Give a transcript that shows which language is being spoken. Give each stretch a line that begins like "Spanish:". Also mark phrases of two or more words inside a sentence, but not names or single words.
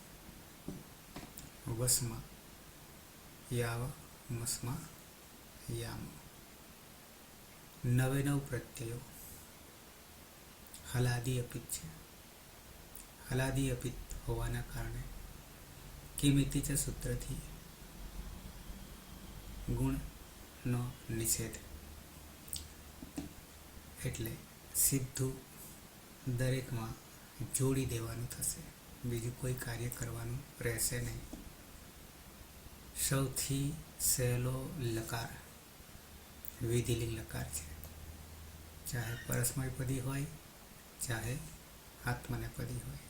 Sanskrit: वसमा याव मसमा याम।
Gujarati: 9 પ્રત્યયો હલાદી અપિત છે। હલાદી અપિત હોવાના કારણે કિમિતીચ્યા સૂત્રથી ગુણ નો નિષેધ. એટલે સીધું દરેકમાં જોડી દેવાનું થશે, બીજું કોઈ કાર્ય કરવાનું રહેશે નહીં. સૌથી સહેલો લકાર વિધિલિંગ લકાર છે, ચાહે પરસ્મયપદી હોય ચાહે આત્મનેપદી હોય.